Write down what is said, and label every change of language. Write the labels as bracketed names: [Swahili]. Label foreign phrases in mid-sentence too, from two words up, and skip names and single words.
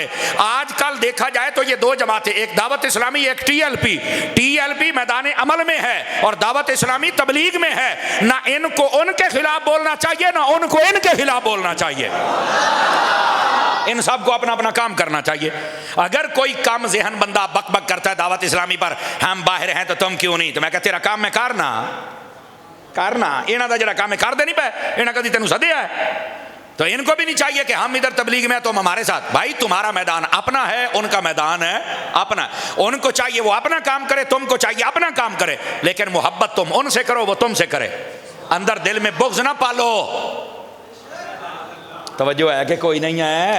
[Urdu] آج کل دیکھا جائے تو یہ دو جماعتیں، ایک دعوت اسلامی، ایک ٹی ایل پی میدان عمل میں ہے اور دعوت اسلامی تبلیغ میں ہے. نہ ان کو ان کے خلاف بولنا چاہیے، نہ ان کو ان کے خلاف بولنا چاہیے. ان سب کو اپنا اپنا کام کرنا چاہیے. اگر کوئی کم ذہن بندہ بک بک کرتا ہے دعوت اسلامی پر، ہم باہر ہیں تو تم کیوں نہیں، تو میں کہتا [Punjabi] تیرا کام میں کرنا انہاں دا جڑا کام ہے کر دے نہیں پے، انہاں کدی تینوں سدیا ہے. [Urdu] تو ان کو بھی نہیں چاہیے کہ ہم ادھر تبلیغ میں تم ہمارے ساتھ. بھائی تمہارا میدان اپنا ہے، ان کا میدان ہے اپنا. ان کو چاہیے وہ اپنا کام کرے، تم کو چاہیے اپنا کام کرے، لیکن محبت تم ان سے کرو، وہ تم سے کرے. اندر دل میں بغض نہ پالو. توجہ ہے کہ کوئی نہیں ہے؟